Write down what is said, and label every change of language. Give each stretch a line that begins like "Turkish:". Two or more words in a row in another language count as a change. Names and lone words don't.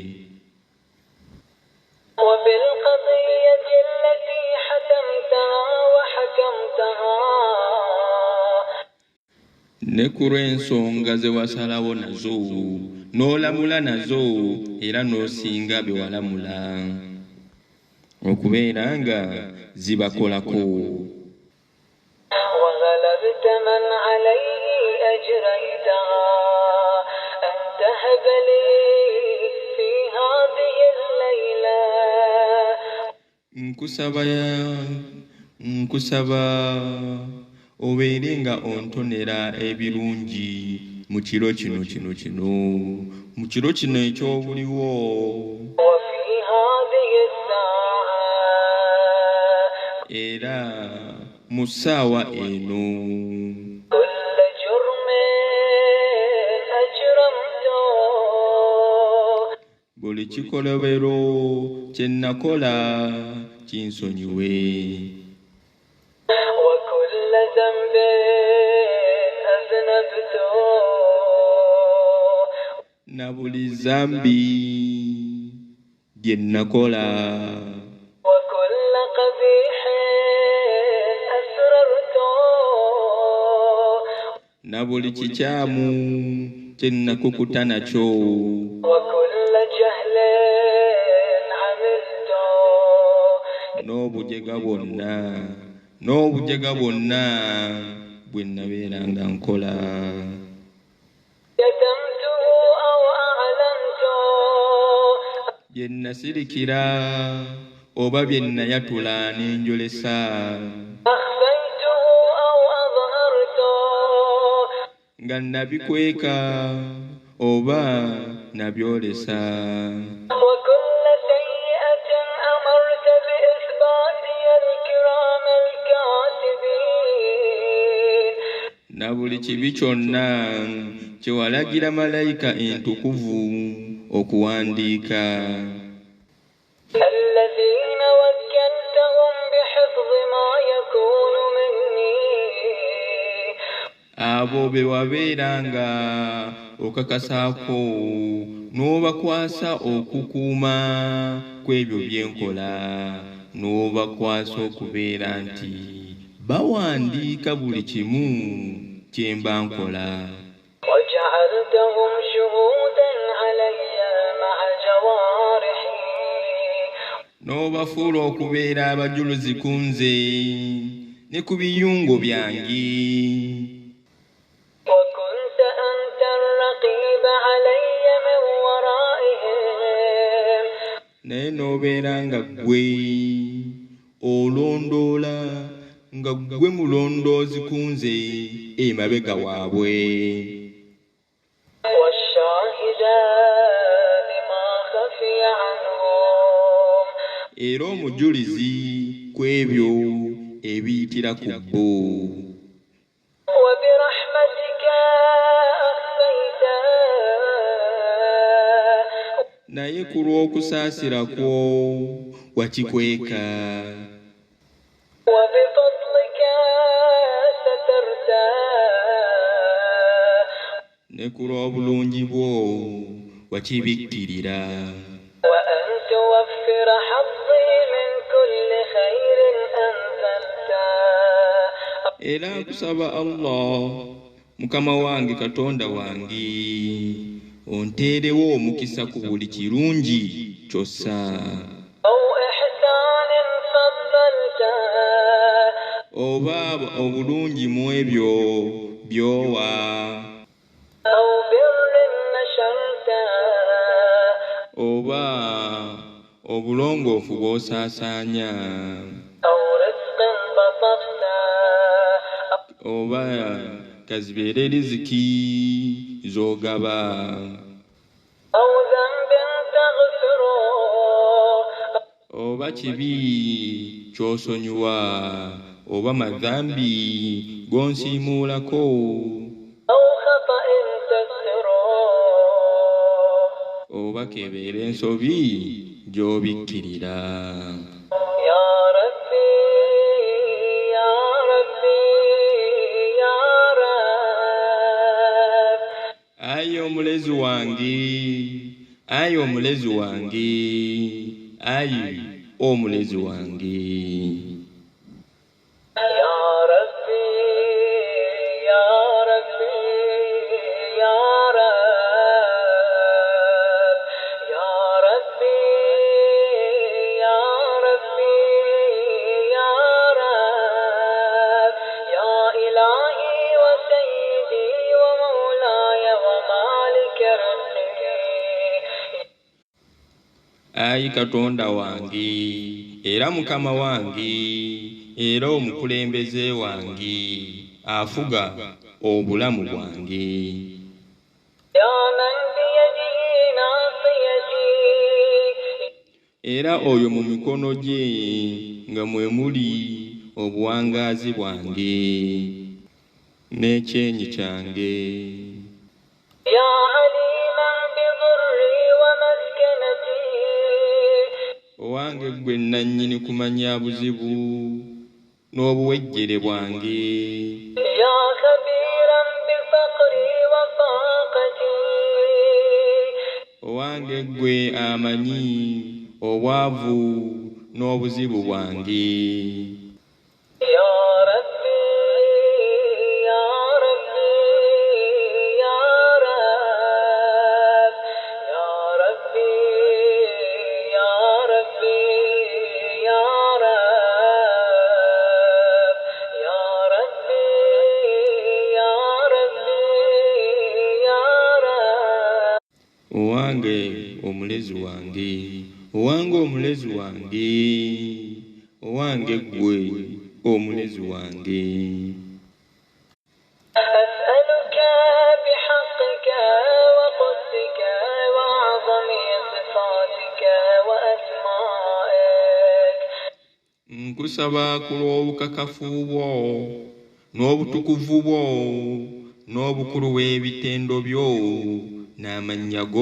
Arabic: وبالقضية التي حتمتها وحكمتها.
Ganda: ne ku lw'ensonga ze wasalawo nazo n'olamula nazo era n'osinga be walamula okubeera nga zibakolako.
Arabic: وغلبت من عليه أجريتها. أن تهب لي في هذه الليلة.
Ganda: nkusaba obeere nga ontonera ebirungi mu kiro kino mu kiro kino ekyobuliwo.
Arabic: وفي هذه الساعة.
Ganda: era mu ssaawa eno
Arabic: كل جرم أجرمته.
Ganda: buli kikolobero kye nakola kinsonyiwe.
Arabic: وكل ذنب أذنبته.
Ganda: na buli zambi lye nakola.
Arabic: وكل قبيح أسررته.
Ganda: na buli kikyamu kye nakukuta nakyo.
Arabic: وكل جهل عملته.
Ganda: n'obujega bwonna bwe nabeeranga nkola.
Arabic: كتمته أو أعلنته.
Ganda: bye nasirikira oba bye nayatula n'enjolesa.
Arabic: أخفيته أو أظهرته.
Ganda: nga nabikweka oba nabyolesa.
Arabic: وكل سيئة أمرت بإثباتها الكرام الكاتبين.
Ganda: na buli kibi kyonna kye walagira malayika entukuvu okuwandiika.
Arabic: الذين وكلتهم بحفظ ما يكون مني.
Ganda: abo be wabeeranga okakasaako n'obakwasa okukuuma kw'ebyo byenkola, n'obakwasa okubeera nti bawandiika buli kimu kye mba nkola.
Arabic: وجعلتهم شهودا علي مع جوارحي.
Ganda: n'obafuula okubeera abajuluzi ku nze ne ku biyungo byange.
Arabic: وكنت أنت الرقيب علي من ورائهم.
Ganda: naye n'obeera nga ggwe olondoola, nga ggwe mulondoozi ku nze emabega waabwe.
Arabic: والشاهدا لما خفي عنهم.
Ganda: era omujulizi ku ebyo ebiyitira ku bbo.
Arabic: وبرحمتك أخفيته.
Ganda: naye ku lw'okusaasira kwo wakikweka.
Arabic: وبفضلك سترته.
Ganda: ne ku lw'obulungi bwo wakibikkirira.
Arabic: وأن توفر حظي من كل خير أنزلته.
Ganda: era nkusaba Allah mukama wange katonda wange onteerewo omukisa ku buli kirungi ky'ossa.
Arabic: أو إحسان فضلته.
Ganda: oba obulungi mu ebyo by'owa
Arabic: أو بر نشرته
Ganda: oba obulongoofu bw'osaasaanya
Arabic: أو رزق بسطته
Ganda: oba kazibeere riziki z'ogaba
Arabic: أو ذنب تغفره
Ganda: oba kibi ky'osonyiwa oba madhambi g'onsiimuulako
Arabic: أو خطأ تستره
Ganda: oba kebeera ensobi gy'obikkirira.
Arabic: يا ربي يا ربي يا رب
Ganda: Ayi omulezi wange, ayi omulezi wange, ayi omulezi wange.
Arabic: يا ربي يا ربي يا رب يا ربي يا ربي يا رب يا إلهي وسيدي ومولاي ومالك رزقي
Ganda: Ayi Katonda wange, era Mukama wange, era omukulembeze wange, afuga obulamu bwange.
Arabic: يا من بيده ناصيتي
Ganda: Era oyo mu mikono gye nga mwe muli obuwangaazi bwange n'ekyenyi kyange.
Arabic: يا عليما بضري ومسكنتي
Ganda: Owange gwe nannyini kumanya buzibu n'obuwejjere bwange.
Arabic: يا خبيرا بفقري وفاقتي
Ganda: Owange gwe amanyi obwavu n'obuzibu bwange.
Arabic: يا ربي يا ربي يا رب يا ربي يا ربي يا رب يا ربي يا ربي يا رب
Ganda: Owange omulezi wange, owange omulezi wange, owange gwe omulezi wange.
Arabic: أسألك بحقك وقدسك وأعظم صفاتك وأسمائك
Ganda: Nkusaba ku lw'obukakafu bwo n'obutukuvu bwo n'obukulu bw'ebitendo byo n'amannya go